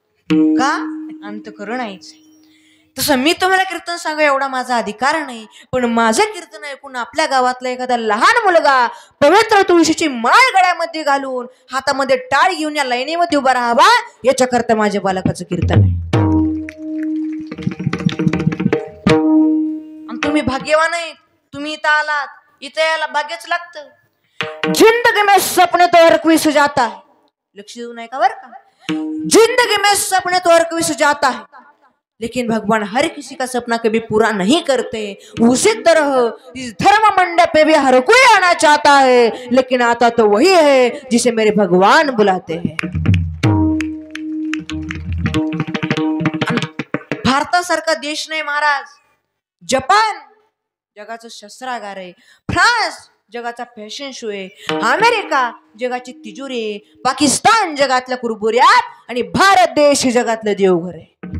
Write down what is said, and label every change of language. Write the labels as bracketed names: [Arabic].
[Marathi] का अंतकरण आईच. तसं मी तुम्हाला कीर्तन सांगू एवढा माझा अधिकार नाही, पण माझं कीर्तन ऐकून आपल्या गावातला एखादा लहान मुलगा पवित्र तुळशीची माळ गळ्यामध्ये घालून हातामध्ये टाळ घेऊन या लाईनीमध्ये उभा राहावा, याच्याकरता माझ्या बालकाचं कीर्तन आहे. तुम्ही भाग्यवान आहे, तुम्ही इथं आलात. इथं यायला भाग्यच लागतं. [Hindi] जिंदगी में सपने तो हर कोई सजाता है. [Marathi] लक्ष देऊ नये का बर का. [Hindi] जिंदगी में सपने तो हर कोई सजाता है, लेकिन भगवान हर किसी का सपना कभी पूरा नहीं करते. उसी तरह इस धर्म मंडप पे भी हर कोई आना चाहता है, लेकिन आता तो वही है जिसे मेरे भगवान बुलाते हैं. [Marathi] भारतासारखा देश नाही महाराज. जपान जगाचं शस्त्रागार आहे, फ्रान्स जगाचा फॅशन शो आहे, अमेरिका जगाची तिजोरी आहे, पाकिस्तान जगातल्या कुरबुऱ्यात, आणि भारत देश जगातलं देवघर आहे.